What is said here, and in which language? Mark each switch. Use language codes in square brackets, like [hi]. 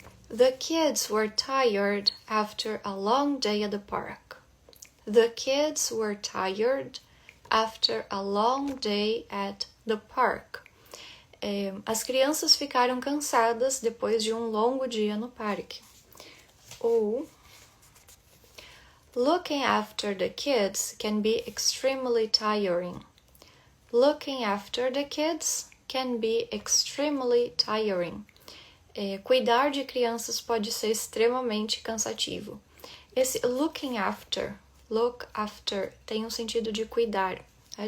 [en] The kids were tired after a long day at the park. The kids were tired after a long day at the park. [pt] As crianças ficaram cansadas depois de um longo dia no parque. [en] Ou looking after the kids can be extremely tiring. Looking after the kids can be extremely tiring. [pt] Cuidar de crianças pode ser extremamente cansativo. Esse looking after, look after, tem um sentido de cuidar, tá?